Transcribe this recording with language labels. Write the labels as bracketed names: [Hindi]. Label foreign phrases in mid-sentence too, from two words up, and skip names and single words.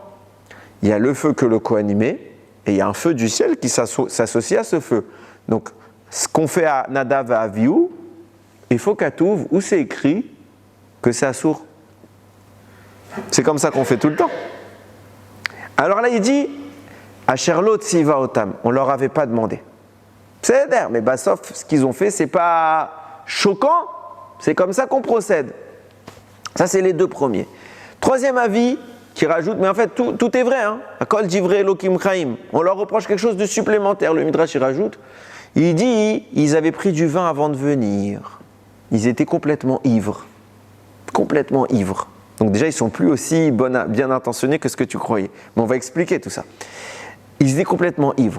[French] Il y a le feu que le Kohanim met, et il y a un feu du ciel qui s'associe à ce feu. Donc, ce qu'on fait à Nadav et à Avihu, il faut qu'à Touv, où c'est écrit que c'est assour. C'est comme ça qu'on fait tout le temps. Alors là, il dit, [Hebrew] אשר לא צוה אותם, [French] on ne leur avait pas demandé. C'est d'air, mais sauf ce qu'ils ont fait, c'est pas choquant, c'est comme ça qu'on procède. Ça, c'est les deux premiers. Troisième avis, qui rajoute, mais en fait, tout est vrai, hein. [Hebrew] הכל דברי אלקים חיים. [French] On leur reproche quelque chose de supplémentaire. Le Midrash, il rajoute, il dit, ils avaient pris du vin avant de venir. Ils étaient complètement ivres. Complètement ivres. Donc déjà, ils ne sont plus aussi bien intentionnés que ce que tu croyais. Mais on va expliquer tout ça. Ils étaient complètement ivres.